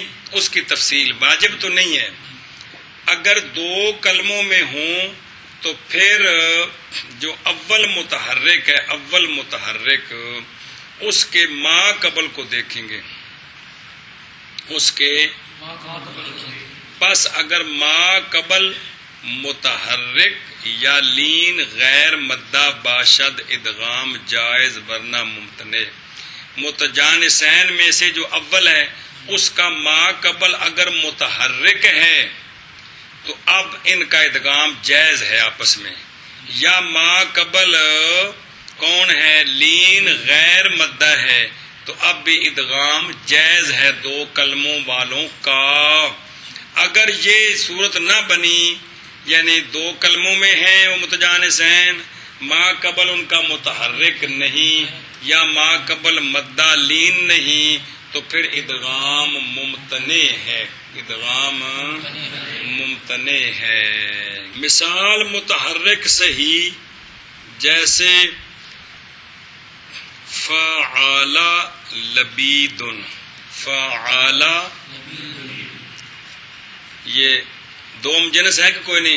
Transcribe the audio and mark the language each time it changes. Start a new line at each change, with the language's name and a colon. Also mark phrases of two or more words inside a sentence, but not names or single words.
Urdu: اس کی تفصیل واجب تو نہیں ہے. اگر 2 کلموں میں ہوں تو پھر جو اول متحرک ہے، اول متحرک اس کے ما قبل کو دیکھیں گے، اس کے پس
Persian: اگر ما قبل متحرک یا لین غیر مدہ باشد ادغام جائز ورنہ ممتنع.
Urdu: متجانسین میں سے جو اول ہے اس کا ما قبل اگر متحرک ہے تو اب ان کا ادغام جائز ہے آپس میں. یا ما قبل کون ہے؟ لین غیر مدہ ہے، تو اب بھی ادغام جائز ہے 2 کلموں والوں کا. اگر یہ صورت نہ بنی یعنی 2 کلموں میں ہیں وہ متجانسین، ما قبل ان کا متحرک نہیں یا ما قبل مدہ لین نہیں، تو پھر ادغام ممتنع ہے. ادغام ممتنع ہے. مثال متحرک صحیح جیسے فعال لبید، فعال یہ 2 جنس ہے کہ کوئی نہیں؟